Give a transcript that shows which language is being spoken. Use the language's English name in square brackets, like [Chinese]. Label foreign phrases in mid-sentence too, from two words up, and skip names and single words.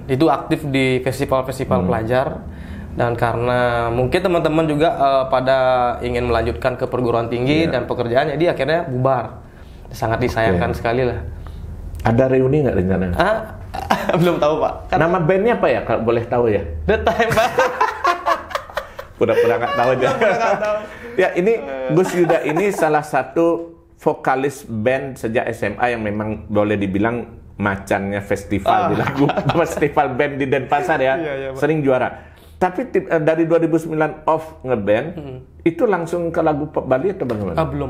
[Indonesian] Itu aktif di festival-festival pelajar. Dan karena mungkin teman-teman juga pada ingin melanjutkan ke perguruan tinggi dan pekerjaan, jadi akhirnya bubar. Sangat disayangkan sekali lah. Ada reuni nggak rencananya? Belum tahu Pak. Nama bandnya apa ya kalau boleh tahu ya? The Time Pak. Pura-pura nggak tahu aja. Ya ini Gus Yuda ini salah satu vokalis band sejak SMA yang memang boleh dibilang macannya festival di lagu festival band di Denpasar ya. Sering juara. Tapi dari 2009 off ngeband, itu langsung ke lagu pop Bali atau bagaimana?